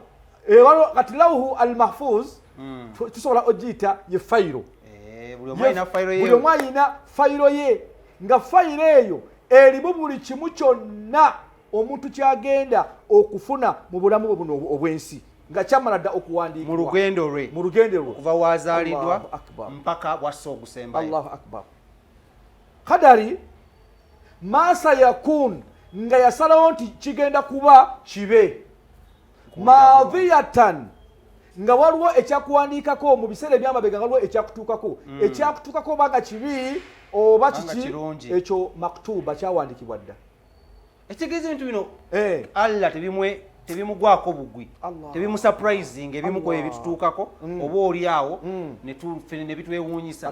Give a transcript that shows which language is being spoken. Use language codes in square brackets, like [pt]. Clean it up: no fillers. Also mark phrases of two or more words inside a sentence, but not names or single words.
[lg] kati [ar] اللوح المحفوظ [lg] tusobola ogiyita ye fayiro buli omu alina fayiro ye nga fayiro eyo erimu buli kimu kyonna omuntu kyagenda okufuna mu bulamu bwe buno obw'ensi nga kyamala dda okuwandiikibwa mu lugendo lwe kuva wazaaliddwa mpaka bwassa ogusembayo [ar] الله أكبر [lg] kadari masa yakun nga yasalawo nti kigenda kuba kibe maadhiyatan nga waliwo ekyakuwandiikako mu biseera ebyamabega nga waliwo ekyakutuukako ekyakutuukako banga kibi oba kiki ekyo maktuba kyawandiikibwa dda ekitegeeza ebintu bino Allah tebimugwako bugwi tebimusurprising ebimu ku ebitutuukako oba oli awo ne bitwewuunyisa